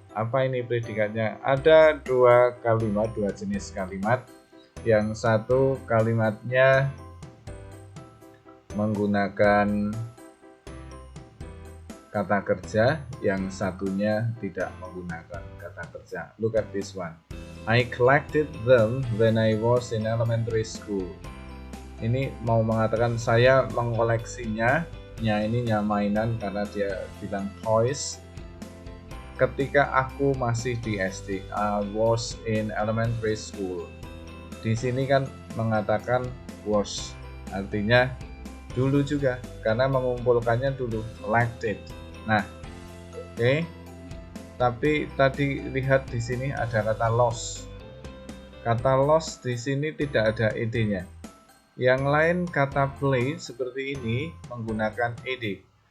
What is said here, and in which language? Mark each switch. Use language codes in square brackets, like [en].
[id] Apa ini predikatnya? Ada dua jenis kalimat. Yang satu kalimatnya menggunakan kata kerja, yang satunya tidak menggunakan kata kerja. [en] Look at this one. I collected them when I was in elementary school. [id] Ini mau mengatakan saya mengoleksinya. Ini mainan karena dia bilang toys. Ketika aku masih di SD, [en] I was in elementary school. [id] Di sini kan mengatakan was, artinya dulu juga karena mengumpulkannya dulu, collected. Nah, tapi tadi lihat di sini ada kata lost. Kata lost di sini tidak ada ed-nya. Yang lain kata play seperti ini menggunakan ed.